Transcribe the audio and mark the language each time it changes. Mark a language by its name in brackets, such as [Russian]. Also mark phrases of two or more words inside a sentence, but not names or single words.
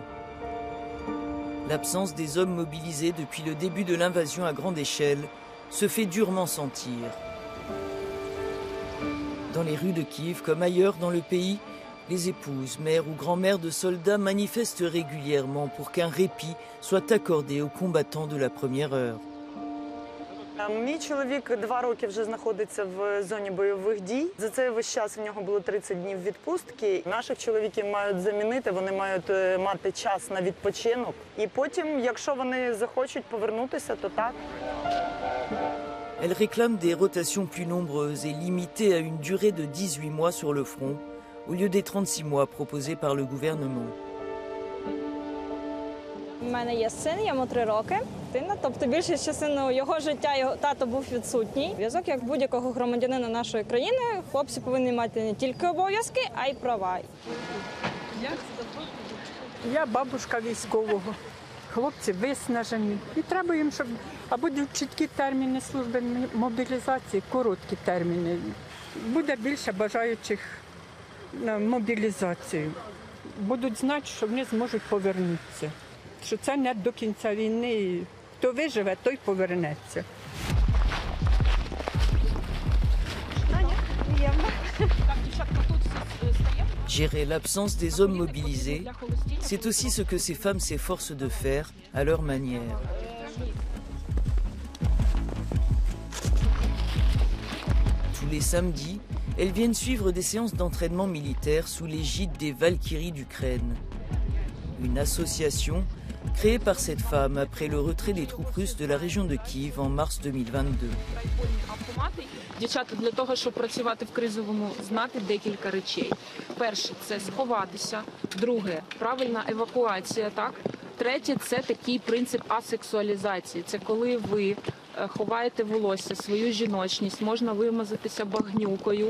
[French] L'absence des hommes mobilisés depuis le début de l'invasion à grande échelle se fait durement sentir. Dans les rues de Kiev, comme ailleurs dans le pays, les épouses, mères ou grand-mères de soldats manifestent régulièrement pour qu'un répit soit accordé aux combattants de la première heure. [Ukrainian] Мій чоловік 2 роки вже знаходиться в зоні бойових дій. За цей весь час у нього було 30 днів відпустки. Наших чоловіків мають замінити, вони мають мати час на відпочинок. І потім, якщо вони захочуть повернутися, то так. [French] Elle réclame des rotations plus nombreuses et limitées à une durée de 18 mois sur le front, au lieu des 36 mois proposés par le gouvernement. [Ukrainian] У мене є син, йому 3 роки. Тобто більшу частину його життя його тато був відсутній. Зв'язок як будь-якого громадянина нашої країни, хлопці повинні мати не тільки обов'язки, а й права. Я бабушка військового. Хлопці виснажені. І треба їм, щоб або чіткі терміни служби мобілізації, короткі терміни. Буде більше бажаючих на мобілізацію. Будуть знати, що вони зможуть повернутися. Що це не до кінця війни. Хто виживе, той повернеться. [French] Gérer l'absence des hommes mobilisés, c'est aussi ce que ces femmes s'efforcent de faire à leur manière. Tous les samedis, elles viennent suivre des séances d'entraînement militaire sous l'égide des Valkyries d'Ukraine. Une association créée par cette femme après le retrait des troupes russes de la région de Kiev en mars 2022. [Ukrainian] Дівчата, для того, щоб працювати в кризовому, знати декілька речей. Перше – це сховатися. Друге – правильна евакуація, так? Третє – це такий принцип асексуалізації. Це коли ви ховаєте волосся, свою жіночність, можна вимазатися багнюкою.